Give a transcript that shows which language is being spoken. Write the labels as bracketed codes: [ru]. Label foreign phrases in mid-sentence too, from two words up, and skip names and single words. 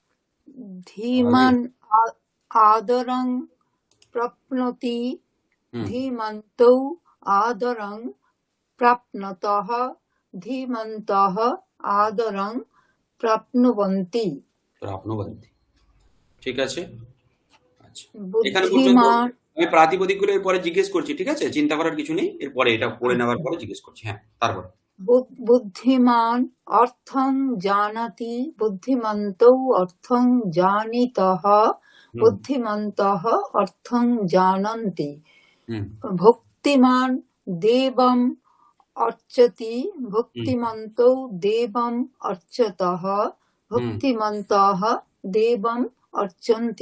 [sa] ধীমান আদরং প্রাপ্নोति হুম ধীমন্তৌ আদরং প্রাপ্নতः ধীমন্তः আদরং প্রাপ্নুবন্তি। [bn] প্রাপ্নুবন্তি। ঠিক আছে। আচ্ছা, এখানে পর্যন্ত বুদ্ধিমান আমি প্রাতিপদিকগুলো এরপরে জিজ্ঞেস করছি, ঠিক আছে, চিন্তা করার কিছু নেই, এরপরে এটা পড়ে নেওয়ার পরে জিজ্ঞেস করছি। হ্যাঁ, তারপর [sa] বুদ্ধিমান অর্থং জানাতি বুদ্ধিমন্তৌ অর্থং জানিতः হুম বুদ্ধিমন্তः অর্থং জানন্তি। হুম ভক্তিমান দেবম অর্চতি হুম ভক্তিমন্তৌ দেবম অর্চতः ভক্তিমন্তः দেবম অর্চন্তি।